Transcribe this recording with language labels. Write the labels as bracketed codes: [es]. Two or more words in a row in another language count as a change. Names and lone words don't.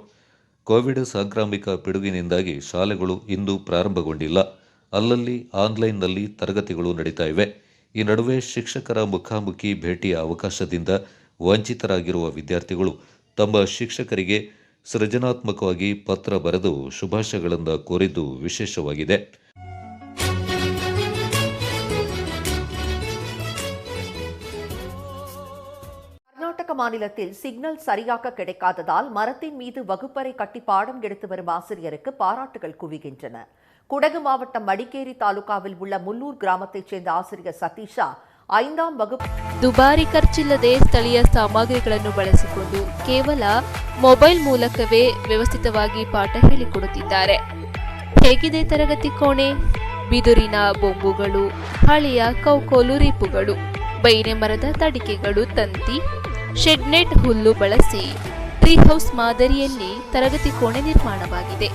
[kn] ಕೋವಿಡ್ ಸಾಂಕ್ರಾಮಿಕ ಪಿಡುಗಿನಿಂದಾಗಿ ಶಾಲೆಗಳು ಇಂದು ಪ್ರಾರಂಭಗೊಂಡಿಲ್ಲ. ಅಲ್ಲಲ್ಲಿ ಆನ್ಲೈನ್ನಲ್ಲಿ ತರಗತಿಗಳು ನಡೀತಾ ಇವೆ. ಈ ನಡುವೆ ಶಿಕ್ಷಕರ ಮುಖಾಮುಖಿ ಭೇಟಿಯ ಅವಕಾಶದಿಂದ ವಂಚಿತರಾಗಿರುವ ವಿದ್ಯಾರ್ಥಿಗಳು ತಮ್ಮ ಶಿಕ್ಷಕರಿಗೆ ಸೃಜನಾತ್ಮಕವಾಗಿ ಪತ್ರ ಬರೆದು ಶುಭಾಶಯಗಳನ್ನು ಕೋರಿದ್ದು ವಿಶೇಷವಾಗಿದೆ. [ta] கர்நாடக மாநிலத்தில் சிக்னல் சரியாக கிடைக்காததால் மரத்தின் மீது வகுப்பறை கட்டி பாடம் எடுத்து வரும் ஆசிரியருக்கு பாராட்டுகள் குவிகின்றன. குடகு மாவட்டம் மடிக்கேரி தாலுகாவில் உள்ள முள்ளூர் கிராமத்தைச் சேர்ந்த ஆசிரியர் சதீஷா 5ஆம் வகுப்பு [kn] ದುಬಾರಿ ಖರ್ಚಿಲ್ಲದೆ ಸ್ಥಳೀಯ ಸಾಮಗ್ರಿಗಳನ್ನು ಬಳಸಿಕೊಂಡು ಕೇವಲ ಮೊಬೈಲ್ ಮೂಲಕವೇ ವ್ಯವಸ್ಥಿತವಾಗಿ ಪಾಠ ಹೇಳಿಕೊಡುತ್ತಿದ್ದಾರೆ. ಹೇಗಿದೆ ತರಗತಿ ಕೋಣೆ? ಬಿದುರಿನ ಬೊಂಬುಗಳು, ಹಳೆಯ ಕೌಕೋಲು ರೀಪುಗಳು, ಬೈರೆ ಮರದ ತಡಿಕೆಗಳು, ತಂತಿ, ಶೆಡ್ನೆಟ್ ಹುಲ್ಲು ಬಳಸಿ ಟ್ರೀ ಹೌಸ್ ಮಾದರಿಯಲ್ಲಿ ತರಗತಿ ಕೋಣೆ ನಿರ್ಮಾಣವಾಗಿದೆ.